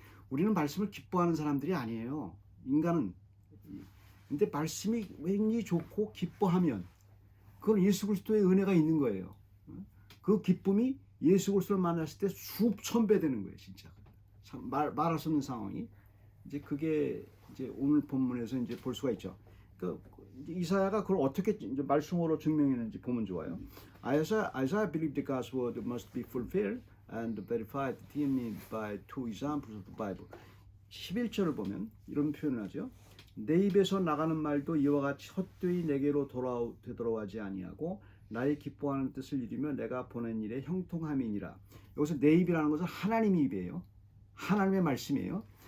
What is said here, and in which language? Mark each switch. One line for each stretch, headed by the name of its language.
Korean: 우리는 말씀을 기뻐하는 사람들이 아니에요. 인간은. 근데 말씀이 왠지 좋고 기뻐하면 그건 예수 그리스도의 은혜가 있는 거예요. 그 기쁨이 예수 그리스도를 만났을 때 수천 배 되는 거예요. 진짜. 말할 수 없는 상황이. 이제 그게 이제 오늘 본문에서 이제 볼 수가 있죠. 그 이사야가 그걸 어떻게 이제 말씀으로 증명했는지 보면 좋아요.
English: Isaiah believed the God's word must be fulfilled and verified in me by two examples of the Bible.
Korean: 11절을 보면 이런 표현을 하죠. 내 입에서 나가는 말도 이와 같이 헛되이 내게로 되돌아오지 아니하고 나의 기뻐하는 뜻을 이루며 내가 보낸 일에 형통함이니라. 여기서 내 입이라는 것은 하나님의 입이에요. 하나님의 말씀이에요.